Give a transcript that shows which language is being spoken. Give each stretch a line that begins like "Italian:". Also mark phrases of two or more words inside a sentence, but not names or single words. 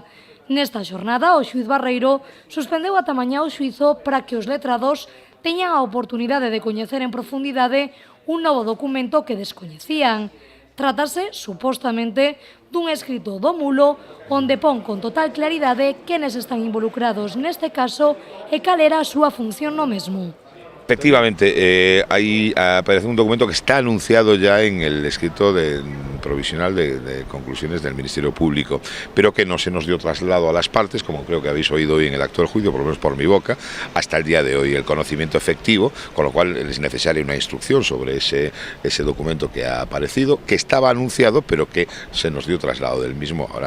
Galician: Nesta xornada, o xuíz Barreiro suspendeu ata mañá o xuízo para que os letrados teñan a oportunidade de coñecer en profundidade un novo documento que descoñecían. Trátase, supostamente, dun escrito do Mulo onde pon con total claridade quenes están involucrados neste caso e cal era a súa función no mesmo.
Spanish: Efectivamente, ahí aparece un documento que está anunciado ya en el escrito provisional de conclusiones del Ministerio Público, pero que no se nos dio traslado a las partes, como creo que habéis oído hoy en el acto del juicio, por lo menos por mi boca, hasta el día de hoy, el conocimiento efectivo, con lo cual es necesaria una instrucción sobre ese documento que ha aparecido, que estaba anunciado, pero que se nos dio traslado del mismo ahora.